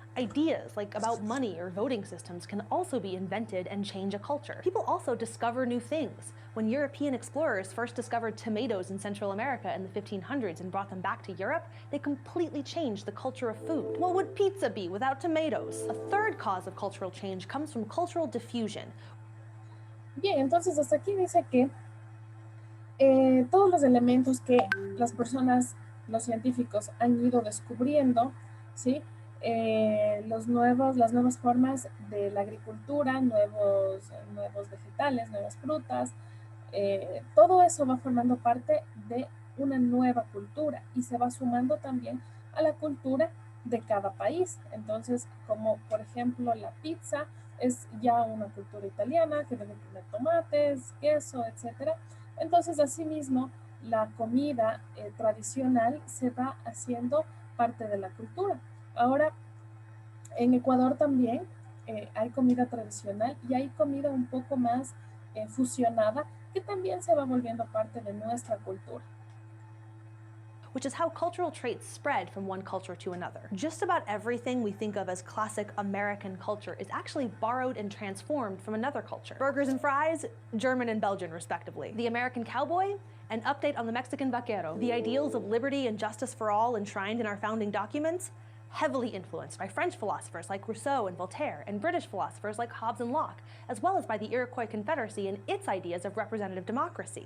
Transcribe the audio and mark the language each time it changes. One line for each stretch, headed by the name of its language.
English: Ideas like about money or voting systems can also be invented and change a culture. People also discover new things. When European explorers first discovered tomatoes in Central America in the 1500s and brought them back to Europe, they completely changed the culture of food. What would pizza be without tomatoes? A third cause of cultural change comes from cultural diffusion.
Spanish: Bien, entonces hasta aquí dice que todos los elementos que las personas, los científicos han ido descubriendo, ¿sí? Las nuevas formas de la agricultura, nuevos vegetales, nuevas frutas, todo eso va formando parte de una nueva cultura y se va sumando también a la cultura de cada país. Entonces, como por ejemplo la pizza es ya una cultura italiana que debe tener tomates, queso, etcétera. Entonces, asimismo, la comida tradicional se va haciendo parte de la cultura. Ahora, en Ecuador también hay comida tradicional y hay comida un poco más fusionada que también se va volviendo parte de nuestra cultura.
English: Which is how cultural traits spread from one culture to another. Just about everything we think of as classic American culture is actually borrowed and transformed from another culture. Burgers and fries, German and Belgian respectively. The American cowboy, an update on the Mexican vaquero. The ideals of liberty and justice for all enshrined in our founding documents, heavily influenced by French philosophers like Rousseau and Voltaire, and British philosophers like Hobbes and Locke, as well as by the Iroquois Confederacy and its ideas of representative democracy.